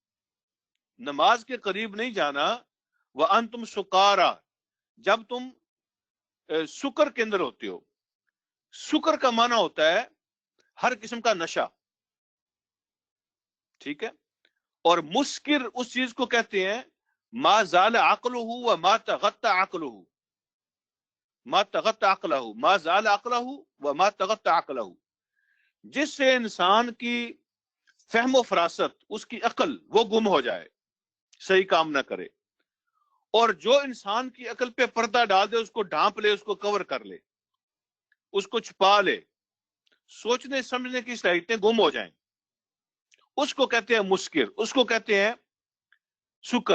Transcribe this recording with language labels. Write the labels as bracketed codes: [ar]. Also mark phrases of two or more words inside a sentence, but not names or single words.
[ur] نماز کے قریب نہیں جانا، [ar] وَأَنْتُمْ سُكَارَى، [ur] جب تم سکر کے اندر ہوتے ہو. سکر کا معنی ہوتا ہے ہر قسم کا نشہ، ٹھیک ہے. اور مسکر اس چیز کو کہتے ہیں [ar] ما زال عقلہ وما تغطى عقلہ، ما تغطى عقلہ، ما زال عقلہ وما تغطى عقلہ، [ur] جس سے انسان کی فہم و فراست، اس کی عقل وہ گم ہو جائے، صحیح کام نہ کرے. اور جو انسان کی عقل پہ پردہ ڈال دے، اس کو ڈھانپ لے، اس کو کور کر لے، اس کو چھپا لے، سوچنے سمجھنے کی صلاحیتیں گم ہو جائیں، اس کو کہتے ہیں مسکر، اس کو کہتے ہیں سکر.